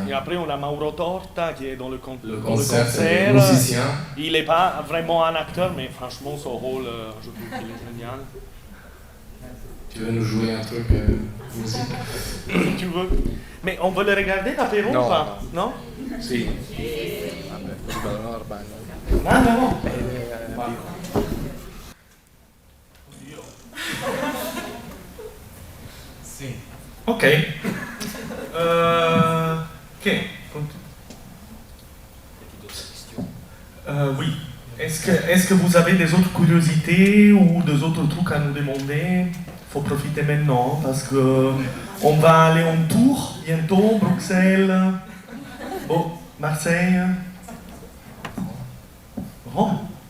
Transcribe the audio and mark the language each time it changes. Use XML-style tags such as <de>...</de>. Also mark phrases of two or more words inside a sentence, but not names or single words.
<fr>Et après, on a Mauro Torta qui est dans le concert. C'est musicien. Il n'est pas vraiment un acteur, mais franchement, son rôle, je trouve qu'il est génial. Tu veux nous jouer un truc musique? Si tu veux. Mais on veut le regarder, l'apéro ou pas? Non?</fr> <it>Si. Vabbè,</it> <fr>non. Si. Ok. Oui. Est-ce que vous avez des autres curiosités ou des autres trucs à nous demander? Il faut profiter maintenant parce que on va aller en tour bientôt, Bruxelles, Marseille, Rome.</fr>